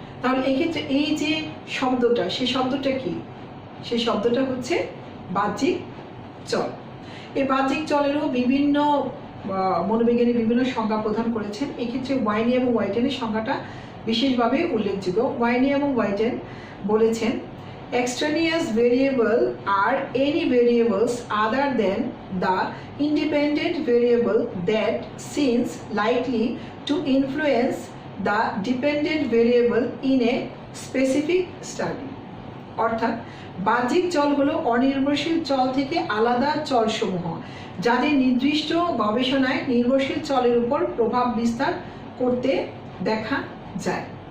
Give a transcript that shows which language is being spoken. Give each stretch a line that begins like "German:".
Bangla: তাহলে এই ক্ষেত্রে এই যে শব্দটা, সেই শব্দটা কি? সেই শব্দটা হচ্ছে বাহ্যিক চল। এই বাহ্যিক চলেরও বিভিন্ন মনোবিজ্ঞানী বিভিন্ন সংজ্ঞা প্রদান করেছেন। এক্ষেত্রে ওয়াইনি এবং হোয়াইটেনের সংজ্ঞাটা বিশেষভাবে উল্লেখযোগ্য। ওয়াইনি এবং হোয়াইটেন বলেছেন,
English: extraneous variable are any variables other than the independent variable that seems likely to influence the dependent variable in a specific study.
Bangla: অর্থাৎ বাহ্যিক চল হলো অনির্ভরশীল চল থেকে আলাদা চলসমূহ যাদের নির্দিষ্ট গবেষণায় নির্ভরশীল চলের উপর প্রভাব বিস্তার করতে দেখা যায়।